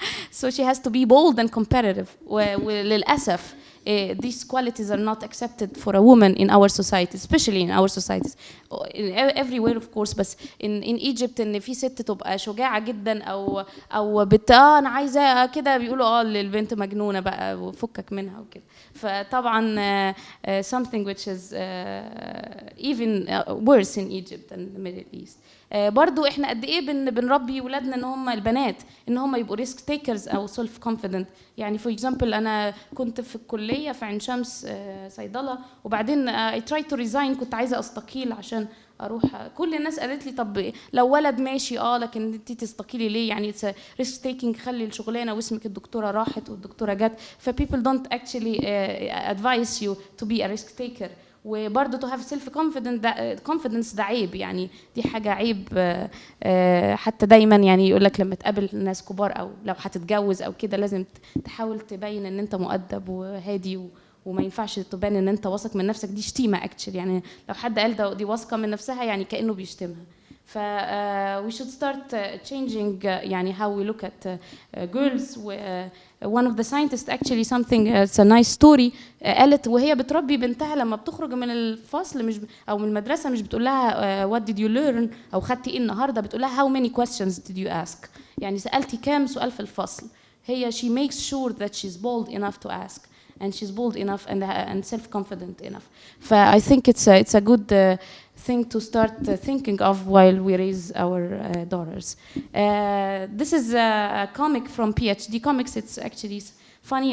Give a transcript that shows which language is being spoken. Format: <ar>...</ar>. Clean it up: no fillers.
<en>So she has to be bold and competitive. وللاسف these qualities are not accepted for a woman in our society, especially in our societies, everywhere of course.</en> <ar>بس in Egypt إن في ست تبقى شجاعة جدا أو أنا عايزة كده بيقولوا البنت مجنونة بقى وفكك منها وكده.</ar> <en>فطبعا something which is even worse in Egypt and the Middle East.</en> <ar>برضو احنا قد ايه بنربي ولادنا ان هم البنات ان هم يبقوا ريسك تيكرز او سيلف كونفيدنت. يعني فور اكزامبل انا كنت في الكليه في عين شمس صيدله وبعدين</ar> <en>I try to resign,</en> <ar>كنت عايزه استقيل عشان اروح. كل الناس قالت لي طب لو ولد ماشي لكن انت تستقيلي ليه؟ يعني</ar> <en>it's risk taking,</en> <ar>خلي الشغلانه واسمك الدكتوره راحت والدكتوره جت.</ar> <en>ف people don't actually advise you to be a risk taker.</en> <ar>وبرضه</ar> <en>to have self confidence</en> <ar>ده عيب، يعني دي حاجه عيب. حتى دايما يعني يقول لك لما تقابل ناس كبار او لو هتتجوز او كده لازم تحاول تبين ان انت مؤدب وهادي وما ينفعش تبان ان انت واثق من نفسك. دي شتيمه اكشلي، يعني لو حد قال دي واثقه من نفسها يعني كانه بيشتمها.</ar> <en>ف we should start changing يعني how we look at girls. one of the scientists actually something it's a nice story</en> <ar>قالت وهي بتربي بنتها لما بتخرج من الفصل مش او من المدرسه مش بتقول لها</ar> <en>what did you learn</en> <ar>او خدتي ايه النهارده، بتقول لها</ar> <en>how many questions did you ask،</en> <ar>يعني سالتي كام سؤال في الفصل.</ar> <en>هي she makes sure that she's bold enough to ask and she's bold enough and self-confident enough. I think it's a good thing to start thinking of while we raise our daughters. This is a comic from PhD Comics. It's actually funny.</en>